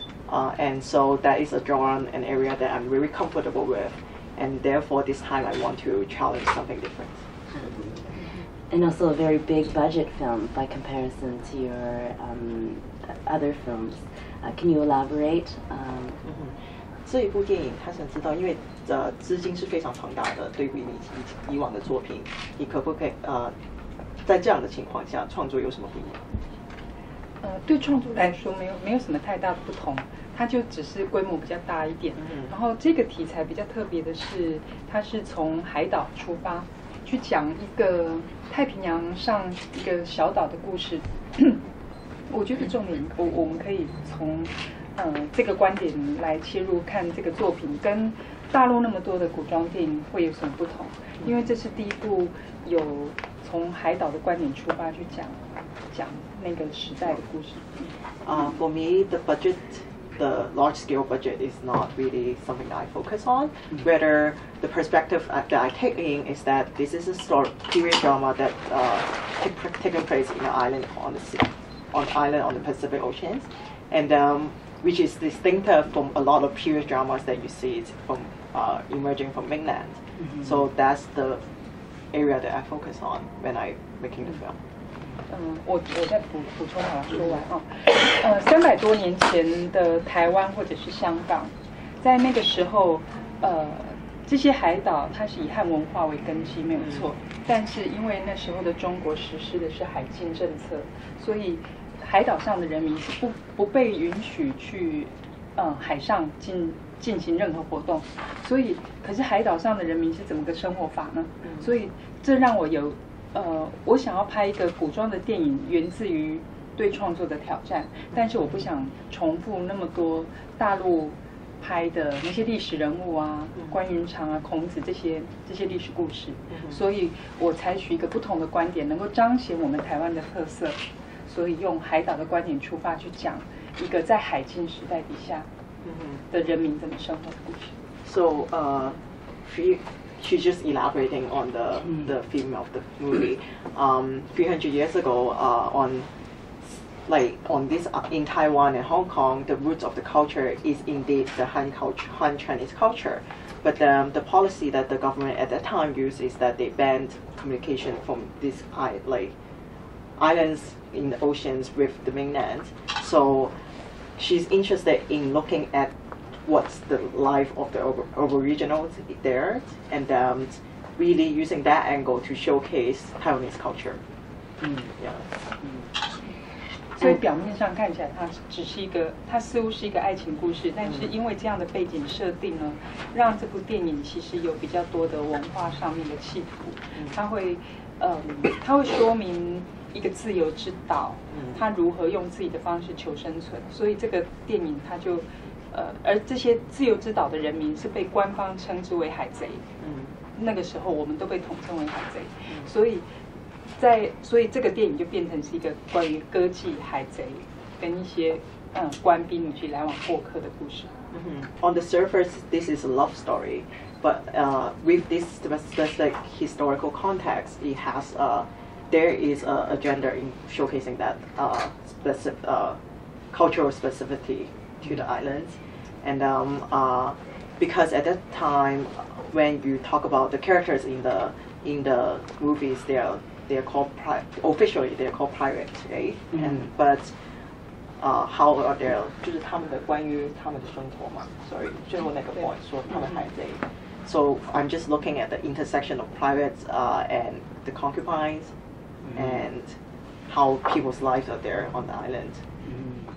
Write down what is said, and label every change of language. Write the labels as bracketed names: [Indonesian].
[English] And so that is a genre, an area that I'm very comfortable with, and therefore this time I want to challenge something different. And also a very big budget film by comparison to your other films. Can you elaborate? [Chinese] 这一部电影，他想知道，因为资金是非常庞大的，对比你以往的作品，你可不可以在这样的情况下创作有什么不一样？对创作来说没有什么太大的不同，它就只是规模比较大一点。然后这个题材比较特别的是，它是从海岛出发，去讲一个太平洋上一个小岛的故事。我觉得重点，我们可以从这个观点来切入看这个作品，跟大陆那么多的古装电影会有什么不同？因为这是第一部有从海岛的观点出发去讲那个时代的故事。 [English] For me, the large-scale budget is not really something that I focus on. Rather, the perspective that I take in is that this is a period drama that taking place in an island on the Pacific Ocean, and which is distinctive from a lot of period dramas that you see it from emerging from mainland. So that's the area that I focus on when I making the film. [Chinese] 我再补充好了，说完哦。 300多年前的台湾或者是香港，在那个时候，这些海岛它是以汉文化为根基，没有错。但是因为那时候的中国实施的是海禁政策，所以海岛上的人民是不被允许去海上进行任何活动。所以，可是海岛上的人民是怎么个生活法呢？所以这让我有。我想要拍一个古装的电影，源自于对创作的挑战，但是我不想重复那么多大陆拍的那些历史人物啊，关云长啊、孔子这些历史故事，所以我采取一个不同的观点，能够彰显我们台湾的特色，所以用海岛的观点出发去讲一个在海禁时代底下的人民怎么生活的故事。 [English] So, she's just elaborating on the theme of the movie. 300 years ago, on this in Taiwan and Hong Kong, the roots of the culture is indeed the Han Chinese culture. But the policy that the government at that time used is that they banned communication from these islands in the oceans with the mainland. So she's interested in looking at what's the life of the Aboriginals there, and really using that angle to showcase Taiwanese culture. Yeah. [Chinese] 所以表面上看起来它似乎是一个爱情故事，但是因为这样的背景设定呢，让这部电影其实有比较多的文化上面的企图。它会说明一个自由之岛，它如何用自己的方式求生存。所以这个电影它就而这些自由之岛的人民是被官方称之为海贼。那个时候我们都被统称为海贼，所以所以这个电影就变成是一个关于歌妓、海贼跟一些官兵以及来往过客的故事。 [English] On the surface, this is a love story, but with this specific historical context, it has there is a agenda in showcasing that specific cultural specificity to the islands, and because at that time, when you talk about the characters in the movies, they are called officially they are called pirates, right? But how are they? [Chinese] 就是他们的关于他们的生活嘛 ，sorry， 最后那个 point 说他们海贼。 [English] So I'm just looking at the intersection of pirates and the concubines, and how people's lives are there on the island.